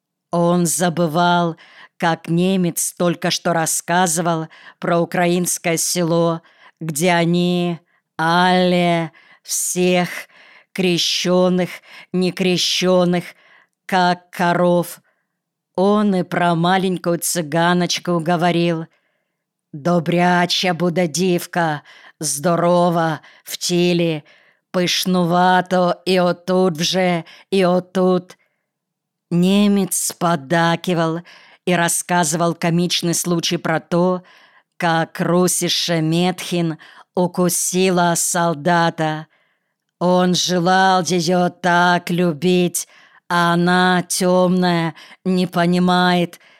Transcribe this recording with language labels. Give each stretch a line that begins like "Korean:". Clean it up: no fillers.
Russian: Он забывал, как немец только что рассказывал про украинское село, где они, але, всех крещеных, некрещеных, как коров. Он и про маленькую цыганочку говорил.
Ukrainian: «Добряча буде дівка, здорова, в тілі, пишнувато і отут вже, і отут».
Russian: Немец поддакивал и рассказывал комичный случай про то, как
German: русише Метхин
Russian: укусила солдата. Он желал ее так любить, а она темная, не понимает